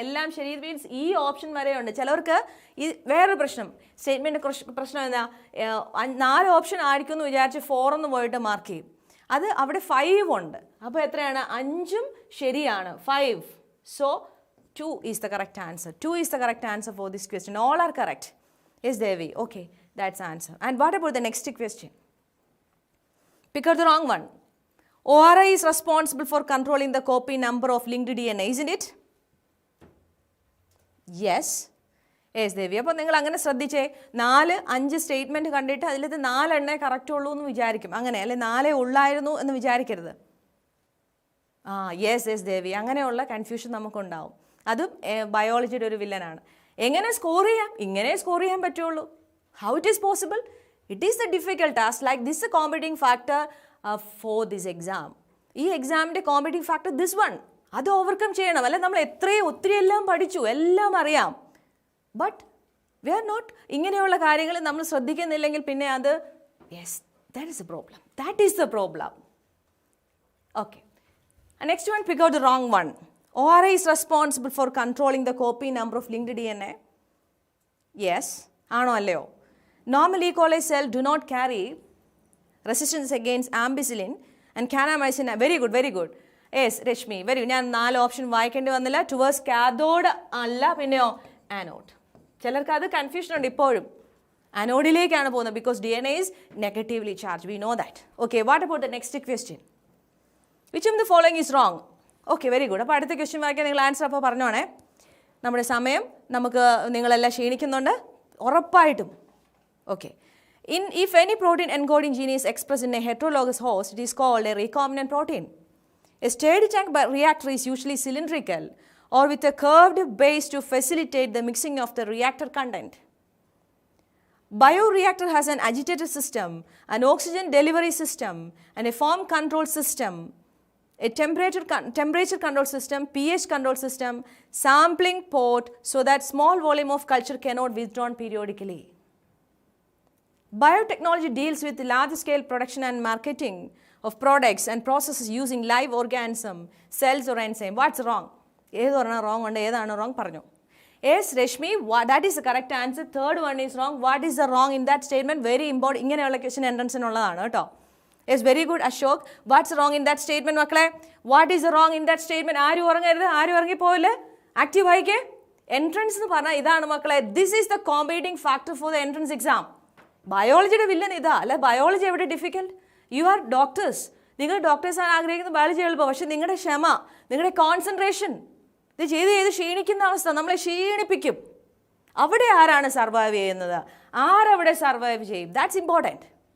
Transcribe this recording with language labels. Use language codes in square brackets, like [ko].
[ml] എല്ലാം ശരി മീൻസ് ഈ ഓപ്ഷൻ വരെയുണ്ട്. ചിലവർക്ക് ഈ വേറൊരു പ്രശ്നം, സ്റ്റേറ്റ്മെൻറ്റ് പ്രശ്നം എന്താ, 4 ഓപ്ഷൻ ആയിരിക്കും എന്ന് വിചാരിച്ച് 4 എന്ന് പോയിട്ട് മാർക്ക് ചെയ്യും. അത് അവിടെ 5 ഉണ്ട്. അപ്പോൾ എത്രയാണ്? 5ഉം ശരിയാണ്, 5. [en] So 2 is the correct answer. 2 is the correct answer for this question. All are correct. Yes Devi, okay, that's answer. And what about the next question? Pick out the wrong one. ORI is responsible for controlling the copy number of linked DNA, isn't it? Yes. Yes, Devi. [ml] അപ്പോൾ നിങ്ങൾ അങ്ങനെ ശ്രദ്ധിച്ചേ, 4-5 statement കണ്ടിട്ട് അതിലത് 4 എണ്ണേ correct ഉള്ളൂ എന്ന് വിചാരിക്കും. അങ്ങനെ അല്ലെ, 4 ഉള്ളായിരുന്നു എന്ന് വിചാരിക്കരുത്. യെസ് ദേവി, അങ്ങനെയുള്ള കൺഫ്യൂഷൻ നമുക്കുണ്ടാവും. അതും ബയോളജിയുടെ ഒരു വില്ലനാണ്. എങ്ങനെ സ്കോർ ചെയ്യാം? ഇങ്ങനെ സ്കോർ ചെയ്യാൻ പറ്റുള്ളൂ. [en] How it is possible? It is a difficult task. Like this is a competing factor for this exam. [ml] ഈ എക്സാമിൻ്റെ കോമ്പറ്റീവ് ഫാക്ടർ ദിസ് വൺ, അത് ഓവർകം ചെയ്യണം. അല്ലെ നമ്മൾ ഒത്തിരി എല്ലാം പഠിച്ചു, എല്ലാം അറിയാം, [en] but we are not, [ml] ഇങ്ങനെയുള്ള കാര്യങ്ങൾ നമ്മൾ ശ്രദ്ധിക്കുന്നില്ലെങ്കിൽ പിന്നെ അത് [en] Yes that is a problem. That is the problem. Okay, next one, pick out the wrong one. ORI is responsible for controlling the copy number of linked DNA. [ml] Yes ആണോ അല്ലയോ? [en] Normal E. coli cell do not carry resistance against ampicillin and kanamycin. Very good, very good. Yes, Rashmi, very good. [ml] ഞാൻ 4 option വായിക്കേണ്ടി വന്നില്ല. Towards cathode അല്ല, പിന്നെയോ anode. ചിലർക്ക് അത് confusion ഉണ്ട് ഇപ്പോഴും. ആനോഡിലേക്കാണ് പോകുന്നത് [en] Because DNA is negatively charged. We know that. Okay, what about the next question? Which of the following is wrong? Okay, very good. [ml] അപ്പോൾ അടുത്ത ക്വസ്റ്റ്യൻ വായിക്കാൻ നിങ്ങൾ ആൻസർ അപ്പോൾ പറഞ്ഞോണേ. നമ്മുടെ സമയം നമുക്ക് നിങ്ങളെല്ലാം ക്ഷീണിക്കുന്നുണ്ട് ഉറപ്പായിട്ടും. [en] Okay. If any protein encoding gene is expressed in a heterologous host, it is called a recombinant protein. A stirred tank reactor is usually cylindrical or with a curved base to facilitate the mixing of the reactor content. Bioreactor has an agitator system, an oxygen delivery system, and a form control system, a temperature control system, pH control system, sampling port so that small volume of culture cannot be withdrawn periodically. Biotechnology deals with large-scale production and marketing of products and processes using live organism, cells or enzyme. What's wrong? [ml] ഏതാണ് wrong ഉണ്ട്, ഏതാണ് wrong പറഞ്ഞു. [en] Yes, Rashmi, that is the correct answer. Third one is wrong. What is the wrong in that statement? Very important. [ml] ഇങ്ങനെയുള്ള question എൻട്രൻസിനുള്ളതാണ് കേട്ടോ. [en] Yes, very good, Ashok. What's wrong in that statement, മക്കളെ? What is the wrong in that statement? [ml] ആരും ഉറങ്ങരുത്, ആരും ഉറങ്ങിപ്പോയില്ലേ? Active ആയിക്കേ. Entrance എന്ന് പറഞ്ഞാൽ ഇതാണ് മക്കളെ. [en] This is the competing factor for the entrance exam. [ml] ബയോളജിയുടെ villain ഇതാ അല്ലെ. ബയോളജി എവിടെ ഡിഫിക്കൽട്ട്? [en] you are doctors, [ml] നിങ്ങൾ ഡോക്ടേഴ്സ് ആണ് ആഗ്രഹിക്കുന്ന ബയോളജി എളുപ്പം. പക്ഷെ നിങ്ങളുടെ ക്ഷമ, നിങ്ങളുടെ കോൺസെൻട്രേഷൻ, ഇത് ചെയ്ത് ക്ഷീണിക്കുന്ന അവസ്ഥ നമ്മളെ ക്ഷീണിപ്പിക്കും. അവിടെ ആരാണ് സർവൈവ് ചെയ്യുന്നത്? ആരവിടെ സർവൈവ് ചെയ്യും? [en] That's important.